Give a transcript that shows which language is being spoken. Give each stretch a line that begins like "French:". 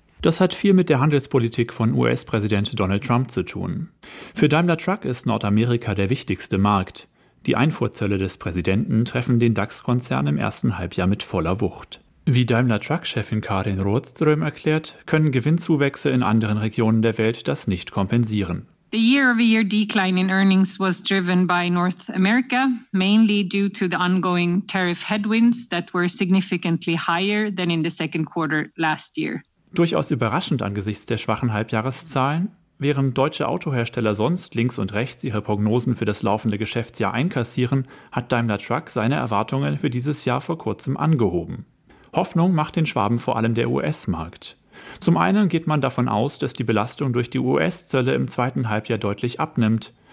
German: Das hat viel mit der Handelspolitik von US-Präsident Donald Trump zu tun. Für Daimler Truck ist Nordamerika der wichtigste Markt. Die Einfuhrzölle des Präsidenten treffen den DAX-Konzern im ersten Halbjahr mit voller Wucht. Wie Daimler Truck-Chefin Karin Rådström erklärt, können Gewinnzuwächse in anderen Regionen der Welt das nicht kompensieren.
English: The year-over-year decline in earnings was driven by North America, mainly due to the ongoing tariff headwinds that were significantly higher than in the second quarter last year.
German: Durchaus überraschend angesichts der schwachen Halbjahreszahlen. Während deutsche Autohersteller sonst links und rechts ihre Prognosen für das laufende Geschäftsjahr einkassieren, hat Daimler Truck seine Erwartungen für dieses Jahr vor kurzem angehoben. Hoffnung macht den Schwaben vor allem der US-Markt. Zum einen geht man davon aus, dass die Belastung durch die US-Zölle im zweiten Halbjahr deutlich abnimmt.